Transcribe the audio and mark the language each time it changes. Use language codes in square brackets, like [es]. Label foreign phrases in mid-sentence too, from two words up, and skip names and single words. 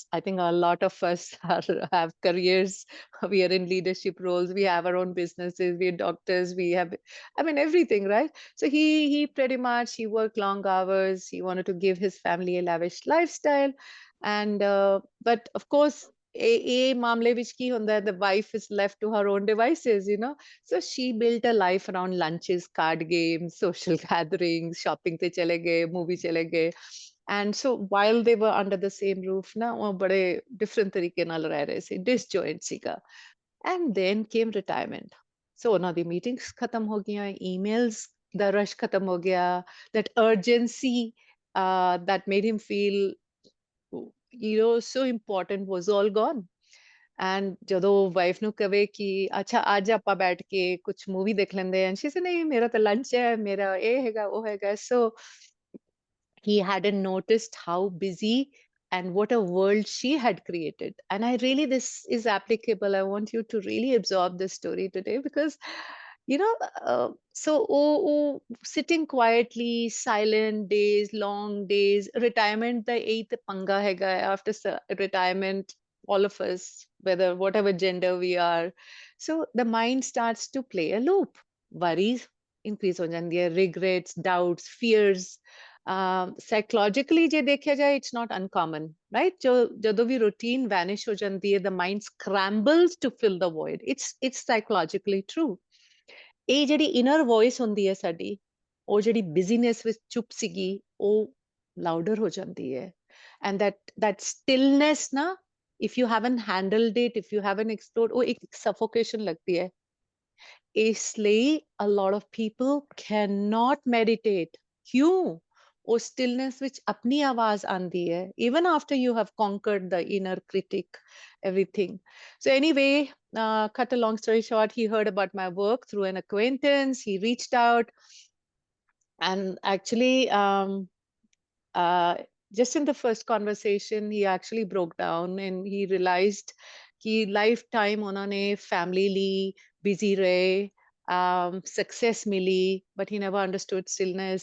[en] I think a lot of us have careers. We are in leadership roles. We have our own businesses. We are doctors. We have, I mean, everything, right? So he pretty much, he worked long hours. He wanted to give his family a lavish lifestyle. And, but of course, [pa] ਇਹ ਮਾਮਲੇ ਵਿੱਚ ਕੀ ਹੁੰਦਾ, [en] the wife is left to her own devices, you know. So she built a life around lunches, card games, social gatherings, shopping [pa] ਤੇ ਚਲੇ ਗਏ, [en] movie [pa] ਚਲੇ ਗਏ. [en] And so while they were under the same roof [pa] na, ਉਹ ਬੜੇ different ਤਰੀਕੇ ਨਾਲ ਰਹਿ ਰਹੇ ਸੀ, disjoint ਸੀਗਾ. [en] And then came retirement. [pa] So ਉਹਨਾਂ ਦੀ meetings ਖਤਮ ਹੋ ਗਈਆਂ, emails ਦਾ rush ਖਤਮ ਹੋ ਗਿਆ, [en] that urgency that made him feel, you know, so important was all gone. [pa] And ਜਦੋਂ ਵਾਈਫ ਨੂੰ ਕਵੇ ਕਿ ਅੱਛਾ ਅੱਜ ਆਪਾਂ ਬੈਠ ਕੇ ਕੁਝ ਮੂਵੀ ਦੇਖ ਲੈਂਦੇ ਆਂ, [en] she said [pa] ਨਹੀਂ ਮੇਰਾ ਤਾਂ ਲੰਚ ਹੈ, ਮੇਰਾ ਇਹ ਹੈਗਾ ਉਹ ਹੈਗਾ. [en] So he hadn't noticed how busy and what a world she had created. And I really, this is applicable. I want you to really absorb this story today because, you know, so sitting quietly, silent days, long days, retirement, the eighth [pa] ਪੰਗਾ ਹੈਗਾ [en] after retirement, all of us, whether whatever gender we are. So the mind starts to play a loop. Worries increase [pa] ਹੋ ਜਾਂਦੀ ਹੈ, [en] regrets, doubts, fears. [pa] Psychologically ਜੇ ਦੇਖਿਆ ਜਾਏ, [en] it's not uncommon, right? [pa] ਜਦੋਂ ਵੀ routine vanish ਹੋ ਜਾਂਦੀ ਹੈ, [en] the mind scrambles to fill the void. It's psychologically true. [pa] ਇਹ ਜਿਹੜੀ inner voice ਹੁੰਦੀ ਹੈ ਸਾਡੀ, ਉਹ ਜਿਹੜੀ busyness ਵਿੱਚ ਚੁੱਪ ਸੀਗੀ, ਉਹ louder ਹੋ ਜਾਂਦੀ ਹੈ. [en] And that stillness na, if you haven't handled it, if you haven't explored, [pa] ਉਹ ਇੱਕ suffocation ਲੱਗਦੀ ਹੈ. ਇਸ ਲਈ [en] a lot of people cannot meditate. [pa] ਕਿਉਂ? ਉਹ stillness ਵਿੱਚ ਆਪਣੀ ਆਵਾਜ਼ ਆਂਦੀ ਹੈ, [en] even after you have conquered the inner critic, everything. So anyway, cut a long story short, he heard about my work through an acquaintance. He reached out. And actually, just in the first conversation, he actually broke down and he realized [hi] कि lifetime उन्होंने family ली, busy रहे, success मिली, [en] but he never understood stillness.